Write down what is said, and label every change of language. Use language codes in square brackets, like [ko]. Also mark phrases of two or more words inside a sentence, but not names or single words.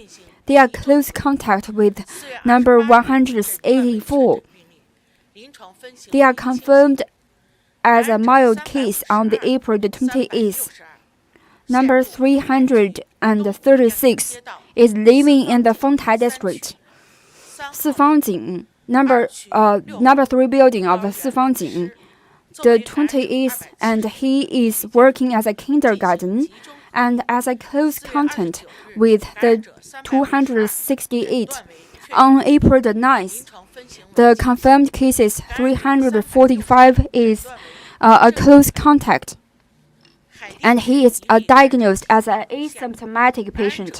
[en] They are close contact with number 184. They are confirmed as a mild case on the April 28th. Number 336 is living in the Fengtai district. Sifangjing, number 3 building of Sifangjing, the 28th, and he is working as a kindergarten and as a close contact with the 268. On April 9th, the confirmed cases 345 is a close contact, and he is diagnosed as an asymptomatic patient.